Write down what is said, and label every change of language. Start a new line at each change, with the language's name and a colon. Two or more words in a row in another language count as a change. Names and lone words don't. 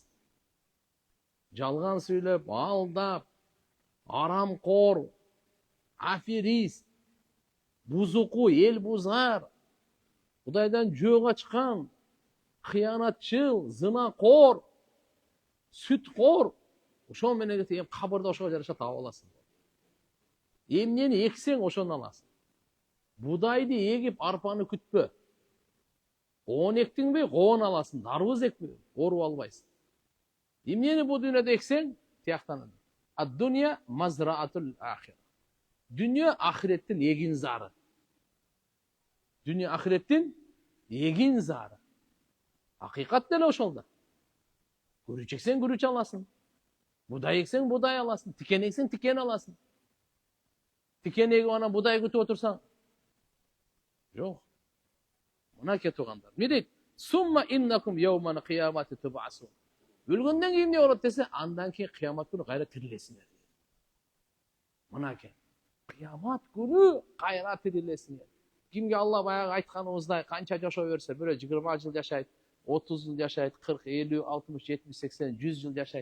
Kyrgyz: Жалган сүйлөп, алдап, арамкор, аферист, бузуку, эл бузар, Кудайдан жөө ачкан, кыянатчыл, зынакор, сүткор, ошол менен кабырда ошого жараша таап аласың. Эмнени эксең ошону аласың. Будайды егип арпаны күтпө. Коон эктиңби, коон аласың. Дарбыз экпи, оруп албайсың. Эмнени бу дүйнөдө эксең, тияктанат.
Arabic: الدنيا مزرعة الآخرة.
Kyrgyz: Дүние ахиреттин эгин зары. Дүние ахиреттин эгин зары. Акыйкат деле ошолда. Күрүч эксең күрүч аласың. Будай эксең будай аласың. Тикен эксең тикен аласың. Тикен эгип анан будай күтүп отурсаң, жок. Мына кетип калгандар. Эмне дейт?
Arabic: ثم إنكم يوم القيامة تبعثون.
Kyrgyz: Өлгөндөн кийин эмне болот десе, андан кийин кыямат күнү кайра тирилесиңер. Мына экен. Кыямат күнү кайра тирилесиңер. Кимге Алла баягы айтканыбыздай канча жашоо берсе, бирөө 20 жыл жашайт, 30 жыл жашайт, 40, 50, 60, 70, 80, 100 жыл жашайт.